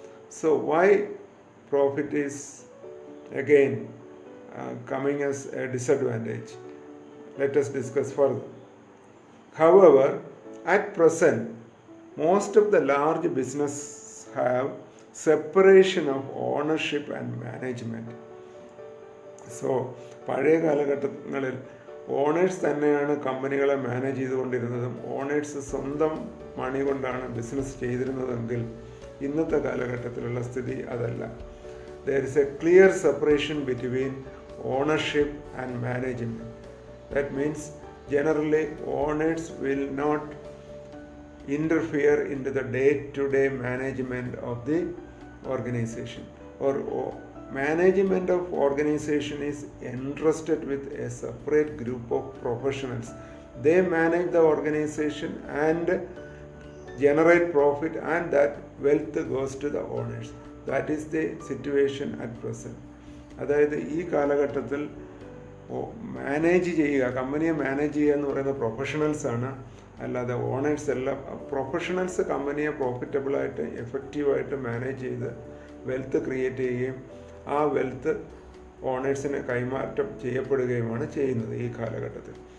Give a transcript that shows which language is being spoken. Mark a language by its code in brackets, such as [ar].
[en] So why profit is again coming as a disadvantage? Let us discuss further. However, at present, most of the large businesses have separation of ownership and management. [ml] So പഴയ കാലഘട്ടങ്ങളിൽ owners തന്നെയാണ് കമ്പനികളെ manage ചെയ്തുകൊണ്ടിരുന്നതും owners സ്വന്തം മണി കൊണ്ടാണ് business ചെയ്തിരുന്നതെങ്കിൽ ഇന്നത്തെ കാലഘട്ടത്തിലുള്ള സ്ഥിതി അതല്ല. [en] There is a clear separation between ownership and management. That means generally owners will not interfere into the day-to-day management of the organization, or management of organization is entrusted with a separate group of professionals. They manage the organization and generate profit, and that wealth goes to the owners. That is the situation at present. [ml] അതായത് ഈ കാലഘട്ടത്തിൽ manage ചെയ്യുക, കമ്പനിയെ manage ചെയ്യുക എന്ന് പറയുന്ന പ്രൊഫഷണൽസാണ്, അല്ലാതെ owners എല്ലാം. പ്രൊഫഷണൽസ് കമ്പനിയെ പ്രോഫിറ്റബിളായിട്ട് എഫക്റ്റീവായിട്ട് മാനേജ് ചെയ്ത് വെൽത്ത് ക്രിയേറ്റ് ചെയ്യുകയും ആ വെൽത്ത് ഓണേഴ്സിന് കൈമാറ്റം ചെയ്യപ്പെടുകയുമാണ് ചെയ്യുന്നത് ഈ കാലഘട്ടത്തിൽ.